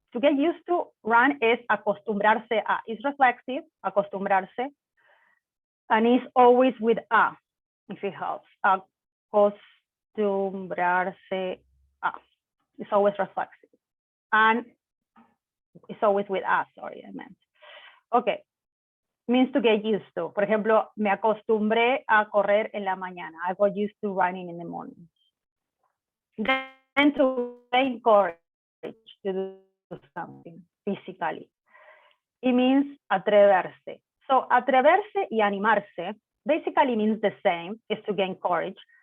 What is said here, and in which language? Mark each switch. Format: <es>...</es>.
<en>To get used to, run is acostumbrarse a. It's reflexive, acostumbrarse, and it's always with a, if it helps. Acostumbrarse a. It's always reflexive. And it's always with a, sorry, I meant. Okay. Means to get used to.</en> <es>Por ejemplo, me acostumbré a correr en la mañana.</es> <en>I got used to running in the morning. Then to gain courage to do something physically. It means atreverse. So atreverse y animarse basically means the same, is to gain courage.</en>